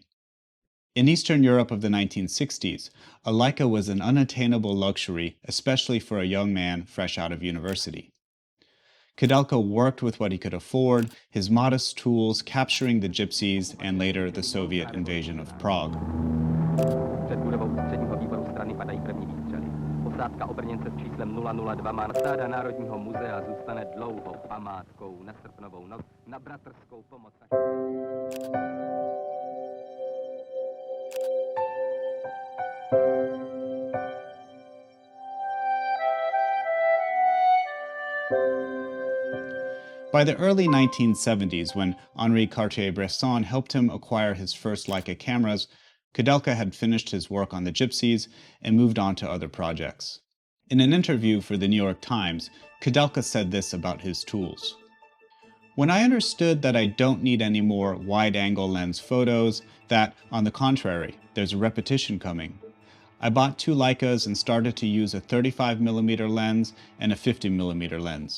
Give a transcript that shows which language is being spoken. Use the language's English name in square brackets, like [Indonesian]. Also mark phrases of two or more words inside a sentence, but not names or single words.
[English] In Eastern Europe of the 1960s, a Leica was an unattainable luxury, especially for a young man fresh out of university. Koudelka worked with what he could afford, his modest tools capturing the gypsies and later the Soviet invasion of Prague. [Czech] Před budovou ústředního výboru strany padají první výstřely. Posádka obrněnce s číslem 002 má stáda Národního muzea zůstane dlouhou památkou na srpnovou noc, na bratrskou pomoc. [English] By the early 1970s, when Henri Cartier-Bresson helped him acquire his first Leica cameras, Koudelka had finished his work on the gypsies and moved on to other projects. In an interview for the New York Times, Koudelka said this about his tools. "When I understood that I don't need any more wide-angle lens photos, that, on the contrary, there's a repetition coming, I bought two Leicas and started to use a 35mm lens and a 50mm lens.